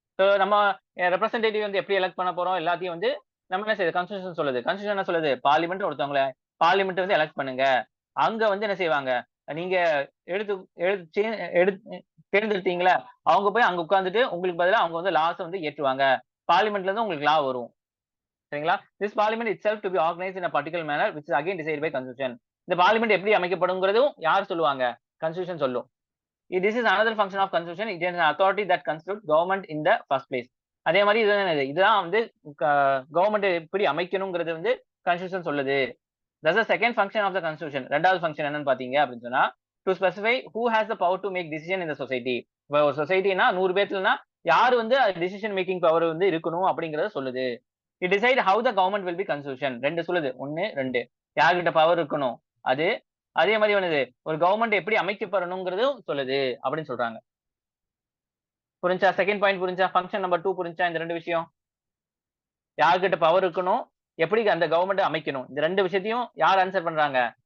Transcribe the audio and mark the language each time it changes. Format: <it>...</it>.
<ta>So நம்ம representative வந்து எப்படி எலெக்ட் பண்ண போறோம் எல்லாத்தையும் வந்து நம்ம என்ன செய்யுது, கான்ஸ்டிடியூஷன் சொல்லுது. கான்ஸ்டிடியூஷன் என்ன சொல்லுது? பார்லிமெண்ட் ஒருத்தவங்கள பார்லிமெண்ட் வந்து எலெக்ட் பண்ணுங்க. அங்க வந்து என்ன செய்வாங்க, நீங்க எடுத்து எடுத்து எடுத்து தேர்ந்தெடுத்தீங்களா, அவங்க போய் அங்க உட்கார்ந்துட்டு உங்களுக்கு பதிலா அவங்க வந்து லாஸ் வந்து ஏற்றுவாங்க. பார்லிமெண்ட்ல இருந்து உங்களுக்கு லா வரும். சரிங்களா?</ta> <en>This parliament itself to be organized in a particular manner which is again decided by constitution.</en> <ta>இந்த பார்லிமெண்ட் எப்படி அமைக்கப்படும்ங்கிறதும் யார் சொல்லுவாங்க? கான்ஸ்டிடியூஷன் சொல்லும்.</ta> <en>This is another function of constitution. It is an authority that constitutes government in the first place.</en> <ta>அதே மாதிரி இதுதான் வந்து government எப்படி அமைக்கணுங்கிறது வந்து கான்ஸ்டிடியூஷன் சொல்லுது.</ta> <en>That's the second function of the constitution.</en> <ta>ரெண்டாவது ஃபங்க்ஷன் என்னன்னு பாத்தீங்க அப்படின்னு சொன்னா,</ta> <en>to specify who has the power to make decision in the society.</en> <ta>இப்போ ஒரு சொசைட்டினா 100 பேர்லனா யார் வந்து டிசிஷன் மேக்கிங் பவர் வந்து இருக்கணும் அப்படிங்கறத சொல்லுது.</ta> <en>It decide how the government will be constitution.</en> <ta>ரெண்டு சொல்லுது. 1 2 யார்கிட்ட பவர் இருக்கணும் அது. அதே மாதிரி வந்து ஒரு கவர்மெண்ட் எப்படி அமைக்கப்படணுங்கிறதும் சொல்லுது அப்படின்னு சொல்றாங்க. புரிஞ்சா? செகண்ட் பாயிண்ட் புரிஞ்சா? ஃபங்க்ஷன் நம்பர் 2 புரிஞ்சா? இந்த ரெண்டு விஷயம் யார்கிட்ட பவர் இருக்கணும், எப்படி அந்த கவர்மெண்ட் அமைக்கணும், இந்த ரெண்டு விஷயத்தையும் யார் ஆன்சர் பண்றாங்க?</ta>